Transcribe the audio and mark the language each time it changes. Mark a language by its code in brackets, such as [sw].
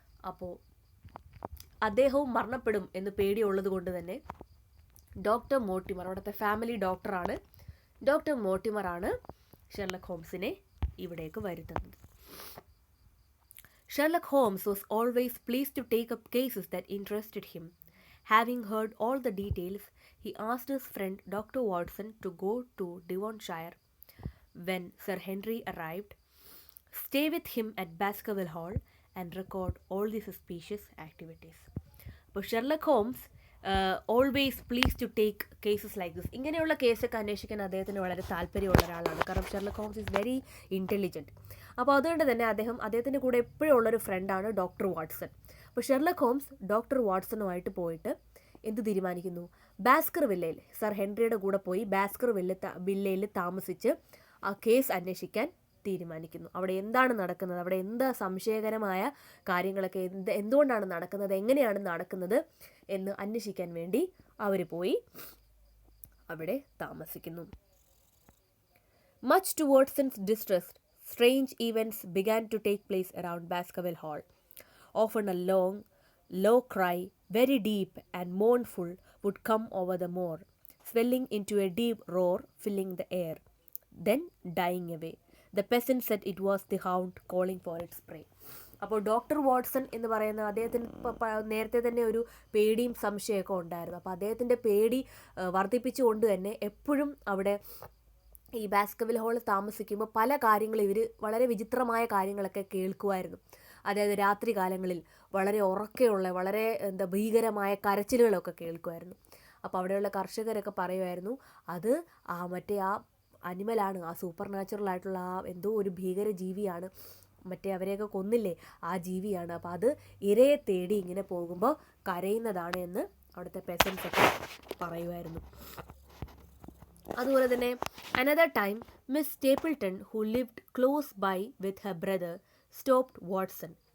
[ml] അപ്പോൾ അദ്ദേഹവും മരണപ്പെടും എന്ന് പേടിയുള്ളത് കൊണ്ട് തന്നെ ഡോക്ടർ മോട്ടിമർ, അവിടുത്തെ ഫാമിലി ഡോക്ടറാണ്, ഡോക്ടർ മോട്ടിമറാണ് ഷെർലക് ഹോംസിനെ ഇവിടേക്ക് വരുത്തുന്നത്. [en] Sherlock Holmes was always pleased to take up cases that interested him. Having heard all the details, he asked his friend Dr. Watson to go to Devonshire when Sir Henry arrived, stay with him at Baskerville Hall and record all the suspicious activities. [ml] അപ്പോൾ [en] Sherlock Holmes always please to take cases like this. [ml] ഇങ്ങനെയുള്ള കേസൊക്കെ അന്വേഷിക്കാൻ അദ്ദേഹത്തിന് വളരെ താല്പര്യമുള്ള ഒരാളാണ്. കാരണം [en] Sherlock Holmes is very intelligent. [ml] അപ്പോൾ അതുകൊണ്ട് തന്നെ അദ്ദേഹത്തിൻ്റെ കൂടെ എപ്പോഴും ഉള്ളൊരു ഫ്രണ്ടാണ് ഡോക്ടർ വാട്സൺ. അപ്പോൾ ഷെർലക് ഹോംസ് ഡോക്ടർ വാട്സണുമായിട്ട് പോയിട്ട് എന്ത് തീരുമാനിക്കുന്നു? ബാസ്കർവില്ലയിൽ, സർ ഹെൻറിയുടെ കൂടെ പോയി ബാസ്കർവില്ലയിൽ താമസിച്ച് ആ കേസ് അന്വേഷിക്കാൻ തീരുമാനിക്കുന്നു. അവിടെ എന്താണ് നടക്കുന്നത്, അവിടെ എന്താ സംശയകരമായ കാര്യങ്ങളൊക്കെ എന്തുകൊണ്ടാണ് നടക്കുന്നത്, എങ്ങനെയാണ് നടക്കുന്നത് എന്ന് അന്വേഷിക്കാൻ വേണ്ടി അവർ പോയി അവിടെ താമസിക്കുന്നു. [en] Much to Watson's distress, strange events began to take place around Baskerville Hall. Often a long, low cry, very deep and mournful, would come over the moor, swelling into a deep roar, filling the air, then dying away. The peasants said it was the hound calling for its prey. [ml] അപ്പോൾ doctor Watson എന്ന് പറയുന്ന അദ്ദേഹത്തിന് നേരത്തെ തന്നെ ഒരു പേടിയും സംശയമൊക്കെ ഉണ്ടായിരുന്നു. അപ്പോൾ അദ്ദേഹത്തിൻ്റെ പേടി വർദ്ധിപ്പിച്ചുകൊണ്ട് തന്നെ എപ്പോഴും അവിടെ ഈ ബാസ്കർവിൽ ഹാളിൽ താമസിക്കുമ്പോൾ പല കാര്യങ്ങളും ഇവർ വളരെ വിചിത്രമായ കാര്യങ്ങളൊക്കെ കേൾക്കുമായിരുന്നു. അതായത് രാത്രി കാലങ്ങളിൽ വളരെ ഉറക്കെയുള്ള, വളരെ ഭീകരമായ കരച്ചിലുകളൊക്കെ കേൾക്കുമായിരുന്നു. അപ്പോൾ അവിടെയുള്ള കർഷകരൊക്കെ പറയുമായിരുന്നു, അത് മറ്റേ ആ അനിമലാണ്, ആ സൂപ്പർ നാച്ചുറൽ ആയിട്ടുള്ള എന്തോ ഒരു ഭീകര ജീവിയാണ്, അവരെയൊക്കെ കൊന്നില്ലേ ആ ജീവിയാണ്. അപ്പോൾ അത് ഇരയെ തേടി ഇങ്ങനെ പോകുമ്പോൾ കരയുന്നതാണ് എന്ന് അവിടുത്തെ പെസൻസ് ഒക്കെ പറയുമായിരുന്നു. അതുപോലെ തന്നെ [en] another time Miss Stapleton, who lived close by with her brother, stopped Watson.